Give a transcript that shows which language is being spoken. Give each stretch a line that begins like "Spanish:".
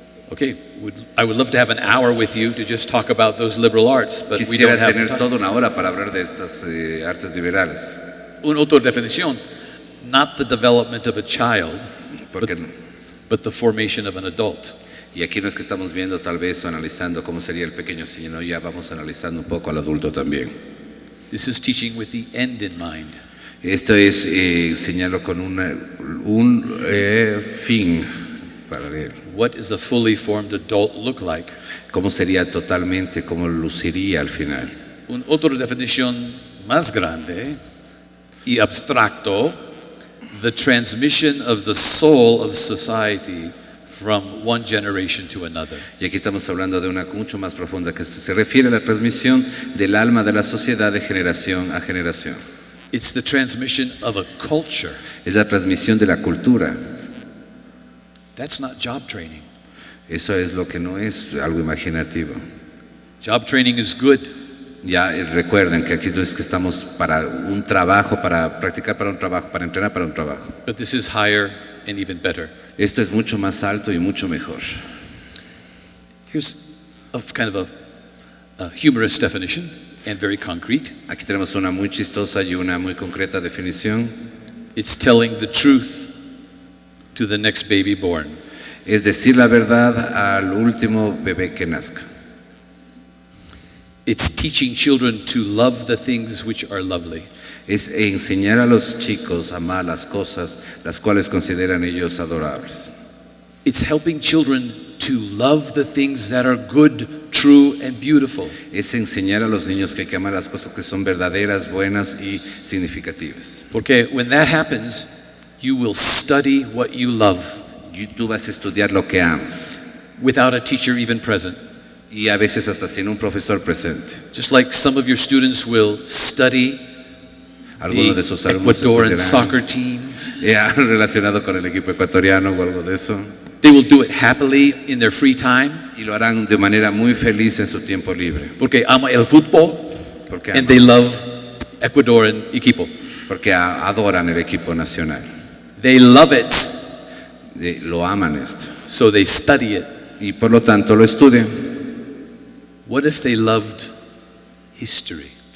English: Okay, I would love to have an hour with you to just talk about those liberal arts, but we don't
Spanish: Quisiera
English: have
Spanish: tener
English: time.
Spanish: toda una hora para hablar de estas artes liberales. Una otra definición:
English: not the development of a child, but the formation of an adult.
Spanish: Y aquí no es que estamos viendo tal vez o analizando cómo sería el pequeño, sino ya vamos analizando un poco al adulto también.
English: This is teaching with the end in mind.
Spanish: Esto es enseñarlo con un fin para él.
English: What does a fully formed adult look like?
Spanish: ¿Cómo sería totalmente, cómo luciría al final? Una otra definición más grande y abstracto:
English: the transmission of the soul of society from one generation to another.
Spanish: Y aquí estamos hablando de una mucho más profunda que se refiere a la transmisión del alma de la sociedad de generación a generación.
English: It's the transmission of a culture.
Spanish: Es la transmisión de la cultura.
English: That's not job training.
Spanish: Eso es lo que no es algo imaginativo.
English: Job training is good.
Spanish: Ya recuerden que aquí no es que estamos para un trabajo, para practicar para un trabajo, para entrenar para un trabajo.
English: But this is higher and even better.
Spanish: Esto es mucho más alto y mucho mejor.
English: Here's a kind of a humorous definition and very concrete.
Spanish: Aquí tenemos una muy chistosa y una muy concreta definición.
English: It's telling the truth to the next baby born.
Spanish: Es decir la verdad al último bebé que nazca.
English: It's teaching children to love the things which are lovely.
Spanish: Es enseñar a los chicos a amar las cosas las cuales consideran ellos adorables.
English: It's helping children to love the things that are good, true, and beautiful.
Spanish: Es enseñar a los niños que hay que amar las cosas que son verdaderas, buenas y significativas. Porque
English: when that happens, you will study what you love.
Spanish: Tú vas a estudiar lo que amas.
English: Without a teacher even present.
Spanish: Y a veces hasta sin un profesor presente.
English: Just like some of your students will study
Spanish: Algunos de sus
English: the
Spanish: alumnos
English: Ecuadorian soccer team.
Spanish: Relacionado con el equipo ecuatoriano o algo de eso.
English: They will do it happily in their free time.
Spanish: Y lo harán de manera muy feliz en su tiempo libre. Porque ama el fútbol.
English: And they love Ecuadorian
Spanish: equipo. Porque adoran el equipo nacional.
English: They love it.
Spanish: Lo aman esto.
English: So they study it.
Spanish: Y por lo tanto lo estudian.
English: What if they loved history?